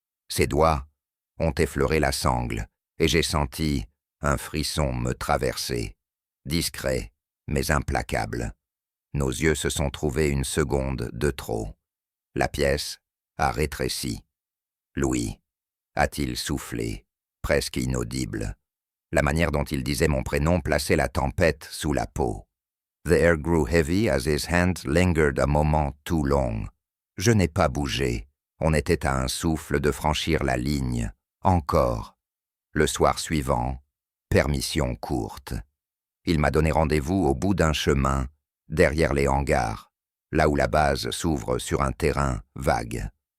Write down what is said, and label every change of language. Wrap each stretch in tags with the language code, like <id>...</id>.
<fr>Ses doigts ont effleuré la sangle, et j'ai senti un frisson me traverser, discret mais implacable. Nos yeux se sont trouvés une seconde de trop. La pièce a rétréci. Louis, a-t-il soufflé, presque inaudible. La manière dont il disait mon prénom plaçait la tempête sous la peau.</fr> <en>The air grew heavy as his hand lingered a moment too long.</en> <fr>Je n'ai pas bougé. On était à un souffle de franchir la ligne. Encore. Le soir suivant, permission courte. Il m'a donné rendez-vous au bout d'un chemin, derrière les hangars, là où la base s'ouvre sur un terrain vague.</fr>